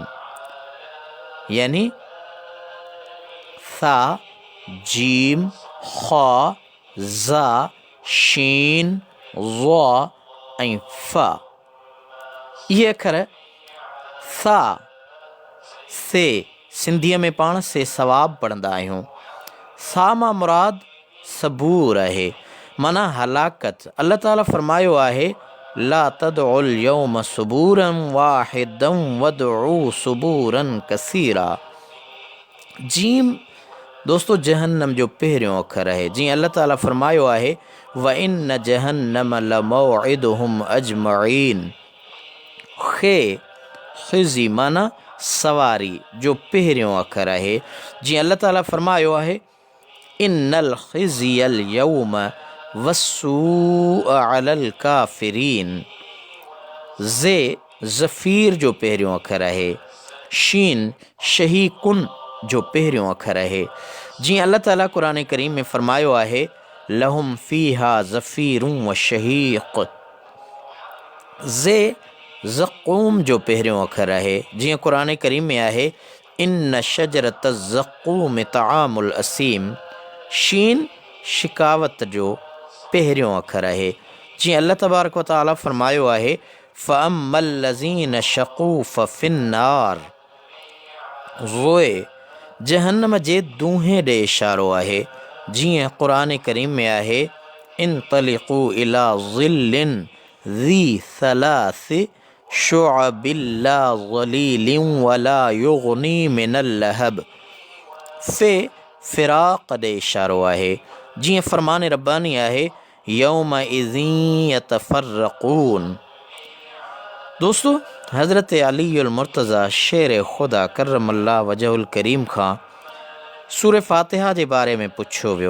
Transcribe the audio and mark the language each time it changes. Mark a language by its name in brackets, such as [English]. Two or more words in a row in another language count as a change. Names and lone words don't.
[Sindhi] यानी सा, जीम, ख़ा, ज़ा, शीन, ज़ा ऐं फ़ा। इहे अखर सा, से सिंधीअ में पाण से सवाब पढ़ंदा आहियूं। सा मां मुराद सबूर आहे, माना हलाकत। अल्लाह ताला फरमायो आहे [Arabic] لا تدعوا اليوم ثبورا واحدا وادعوا ثبورا كثيرا. [Sindhi] जीम दोस्तों जहन्नम जो पहिरियों अखर आहे। जीअं अल्लाह ताला फरमायो आहे [Arabic] وإن جهنم لموعدهم أجمعين. [Sindhi] खे ख़िज़ी माना सवारी जो पहिरियों अखर आहे। जीअं अल्लाह ताला फरमायो आहे [Arabic] إن الخزي اليوم والسوء على الكافرين. [Sindhi] ज़े ज़फ़ीर जो पहिरियों अखर आहे। शीन शहीकुन जो पहिरियों अखर आहे। जीअं अल्लाह ताला क़ुरान करीम में फरमायो आहे [Arabic] لهم فيها زفير وشهيق. [Sindhi] ज़े ज़क़ूम जो पहिरियों अखर आहे। जीअं क़ुरान करीम में आहे [Arabic] إن شجرة الزقوم طعام الأثيم. [Sindhi] शीन शिकावत जो पहिरियों अखर आहे। जीअं अल्लाह [Arabic] تبارك وتعالى [Sindhi] फरमायो आहे [Arabic] فأما الذين شقوا ففي النار. [Sindhi] ज़ोए जहन्नम जे दूंहें ॾे इशारो आहे। जीअं क़ुरान करीम में आहे [Arabic] انطلقوا إلى ظل ذي ثلاث شعب لا ظليل ولا يغني من اللهب. [Sindhi] फ़े फ़िराक़ ॾे इशारो आहे। जीअं फ़रमान रब्बानी आहे [Arabic] يومئذ يتفرقون. [Sindhi] दोस्तों, हज़रत अली अल मुर्तज़ा शेर ख़ुदा [Arabic] كرم الله وجهه الكريم [Sindhi] खां सूर फ़ातिहा जे बारे में पुछियो वियो।